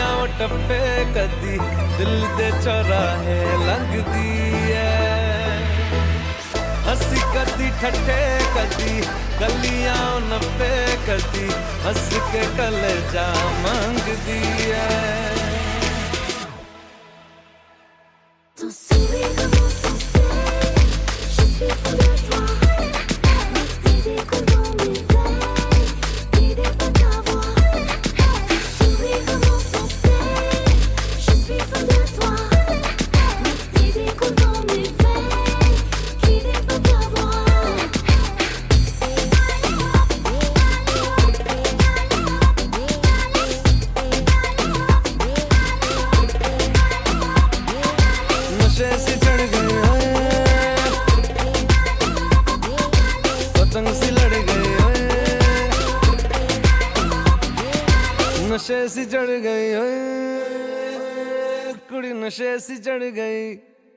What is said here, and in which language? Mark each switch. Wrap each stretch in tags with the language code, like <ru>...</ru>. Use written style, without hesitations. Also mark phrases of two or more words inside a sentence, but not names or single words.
<pa>ਟੱਪੇ ਕਦੀ ਦਿਲ ਦੇ ਚੌਰਾਹੇ ਲੰਘਦੀ ਹੈ। ਹੱਸੀ ਕਦੀ ਠੱਠੇ ਕਦੀ ਗਲੀਆਂ ਨੱਪੇ ਕਦੀ ਹੱਸ ਕੇ ਕਲੇਜਾ ਮੰਗਦੀ ਹੈ।</pa> <fr>Ton sourire commence sans cesse, je suis fou de toi. Tes échos dans mes veines, guidés par ta voix. Ton sourire commence sans cesse, je suis fou de toi. Tes échos dans mes veines, guidés par ta voix.</fr> <hi>नशे से चढ़ गए ओए, पतंग सी लड़ गई ओए, नशे सी चढ़ गई ओए, कुड़ी नशे सी चढ़ गई।</hi>